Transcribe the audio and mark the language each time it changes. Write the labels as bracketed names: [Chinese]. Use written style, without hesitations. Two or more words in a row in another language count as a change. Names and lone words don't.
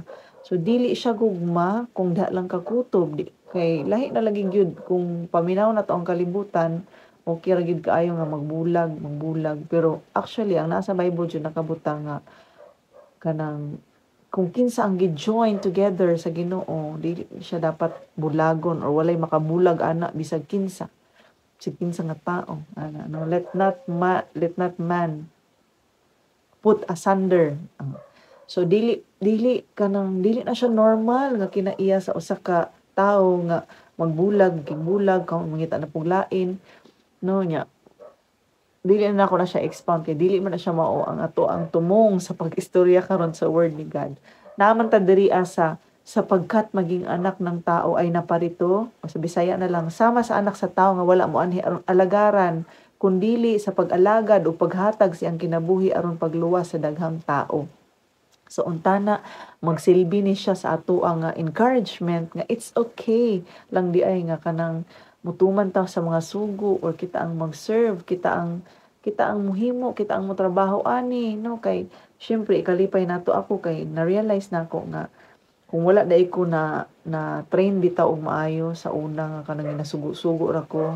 [Cebuano] So dili siya gugma kung da lang ka kutob, kay lahi na lagi gyud kung paminaw na to ang kalibutan, okay ra gyud kaayo nga magbulag, pero actually ang nasa Bible jud nakabutang nga kanang kung kinsa ang [English] gi-join together [Cebuano] sa Ginoo, dili siya dapat bulagon or walay makabulag ana bisag kinsa. Si kinsa nga tao, ana no, [English] let not man put asunder. [Cebuano] So dili na siya normal nga kinaiya sa usa ka tawo nga magbulag, kigbulag, kung mangita na pug lain, no nya. Dili na ako na siya expound kay dili man na siya mao ang ato ang tumong sa pag-istorya karon sa word ni God. [Filipino] Naman ta diri asa sapagkat maging anak ng tao ay naparito, [Cebuano] o sa Bisaya na lang, sama sa anak sa tao nga wala mo anhi aron alagaran, kundili sa pag-alagad o paghatag siyang kinabuhi aron pagluwas sa daghang tao. So untana magsilbi ni siya sa ato ang encouragement nga [English] it's okay [Cebuano] lang di ay nga kanang mutuman ta sa mga sugo or kita ang mag-serve, kita ang muhimo, kita ang motrabaho ani no, kay syempre kalipay nato ako kay na-realize nako nga kung wala dai ko na train bitaw og maayo sa una nga kanang nasugo-sugo ra ko.